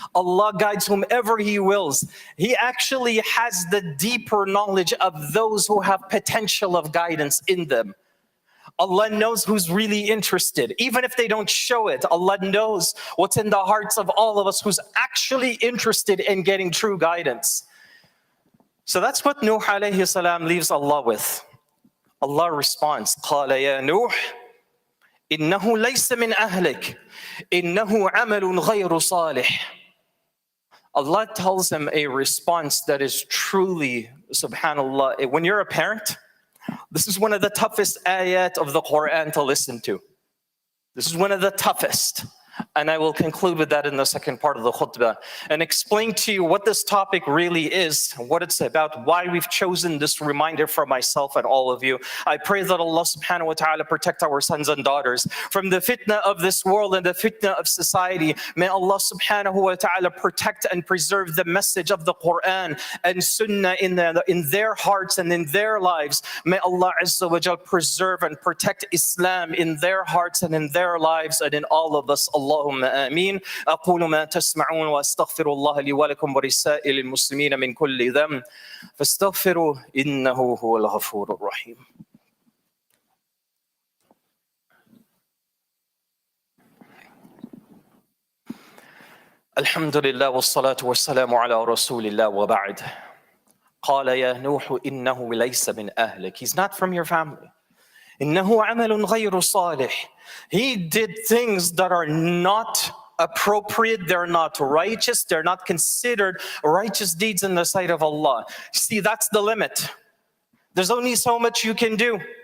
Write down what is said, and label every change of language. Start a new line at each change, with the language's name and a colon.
English: Allah guides whomever He wills. He actually has the deeper knowledge of those who have potential of guidance in them. Allah knows who's really interested. Even if they don't show it, Allah knows what's in the hearts of all of us who's actually interested in getting true guidance. So that's what Nuh alayhi salam leaves Allah with. Allah responds,
Arabic: قَالَ يَا نُوحِ إِنَّهُ لَيْسَ مِنْ أَهْلِكَ إِنَّهُ عَمَلٌ غَيْرُ صَالِحٍ.
English: Allah tells him a response that is truly, subhanAllah, when you're a parent, this is one of the toughest ayat of the Quran to listen to. This is one of the toughest. And I will conclude with that in the second part of the khutbah and explain to you what this topic really is, what it's about, why we've chosen this reminder for myself and all of you. I pray that Allah subhanahu wa ta'ala protect our sons and daughters from the fitna of this world and the fitna of society. May Allah subhanahu wa ta'ala protect and preserve the message of the Quran and Sunnah in their hearts and in their lives. May Allah Azza wa Jal preserve and protect Islam in their hearts and in their lives and in all of us.
Arabic: اللهم آمين. أقول ما تسمعون وأستغفر الله لي ولكم ولسائر المسلمين من كل ذنب فاستغفروا إنه هو الغفور الرحيم. الحمد لله والصلاة والسلام على رسول الله وبعد. قال يا نوح إنه ليس من أهلك.
English: He's not from your family.
Arabic: إنه عمل غير صالح.
English: He did things that are not appropriate, they're not righteous, they're not considered righteous deeds in the sight of Allah. See, that's the limit. There's only so much you can do.